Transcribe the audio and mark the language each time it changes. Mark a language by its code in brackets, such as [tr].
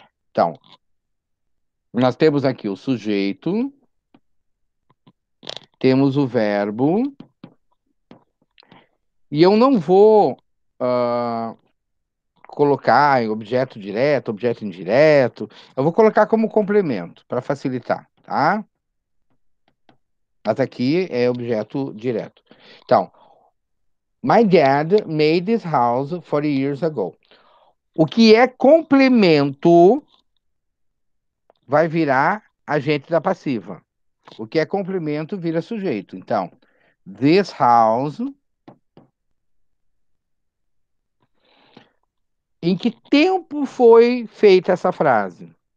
[pt] Então, nós temos aqui o sujeito, temos o verbo, e eu não vou colocar em objeto direto, objeto indireto. Eu vou colocar como complemento, para facilitar, tá? Mas aqui é objeto direto. Então, [en] my dad made this house 40 years ago. [pt] O que é complemento vai virar agente da passiva. O que é complemento vira sujeito. Então, [en] this house. [pt] Em que tempo foi feita essa frase?